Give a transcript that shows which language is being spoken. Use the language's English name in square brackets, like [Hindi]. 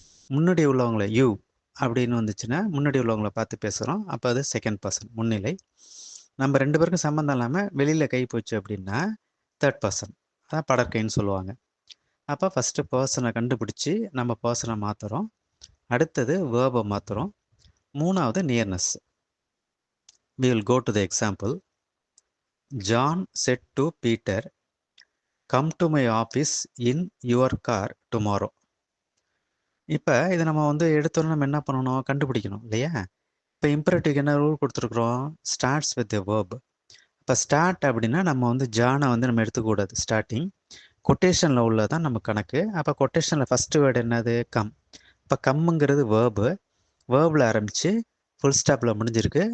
[Tamil] முன்னாடி உள்ளவங்களை யூ அப்படின்னு வந்துச்சுன்னா முன்னாடி உள்ளவங்களை பார்த்து பேசுகிறோம், அப்போ அது செகண்ட் பர்சன் முன்னிலை. நம்ம ரெண்டு பேருக்கும் சம்மந்தம் இல்லாமல் வெளியில் கை போச்சு அப்படின்னா தேர்ட் பர்சன், அதான் படற்கைன்னு சொல்லுவாங்க. அப்போ ஃபஸ்ட்டு பர்சனை கண்டுபிடிச்சி நம்ம பர்சனை மாற்றுறோம், அடுத்தது வேர்பை மாற்றுறோம், மூணாவது nearness. [English] We will go to the example. John said to Peter, come to my office in your car tomorrow. [Tamil] இப்போ இதை நம்ம வந்து எடுத்தோன்னு நம்ம என்ன பண்ணணும், கண்டுபிடிக்கணும் இல்லையா. இப்போ இம்பரேட்டிவ்க்கு என்ன ரூல் கொடுத்துருக்குறோம், [English] Starts with a verb. [Tamil] இப்போ ஸ்டார்ட் அப்படின்னா நம்ம வந்து ஜானை வந்து நம்ம எடுத்துக்கூடாது, ஸ்டார்டிங் கொட்டேஷனில் உள்ளதான் நம்ம கணக்கு. அப்போ கொட்டேஷனில் ஃபஸ்ட்டு வேர்டு என்னது, கம். இப்போ கம்முங்கிறது வேர்பு, வேர்பில் ஆரம்பித்து ஃபுல் ஸ்டாப்பில் முடிஞ்சிருக்கு.